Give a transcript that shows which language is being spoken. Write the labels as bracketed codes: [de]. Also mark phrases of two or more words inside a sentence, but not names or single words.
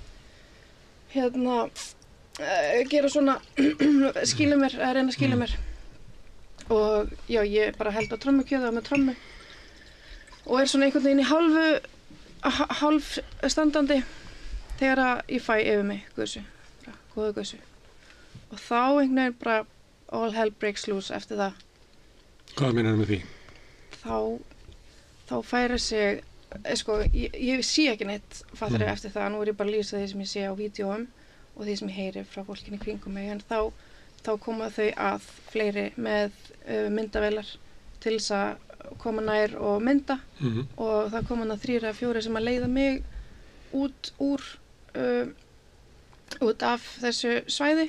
[is] að gera svona reyna að skýla mér og já, ég bara held á trommukjöðu með trommu og er svona einhvern veginn í hálf standandi þegar ég fæ yfir mig gusu, góðu gusu. Og þá einhvern veginn bara [en] all hell breaks loose [is] eftir það. Hvað meinar með því? Þá færi sig, ég sé ekki neitt fattari eftir það, nú er ég bara að lýsa því sem ég sé á vídeóum og því sem ég heyri frá fólkinni kringum mig, en þá koma þau að fleiri með myndavélar til þess að koma nær og mynda og það kom hann að 3 eða 4 sem að leiða mig út af þessu svæði.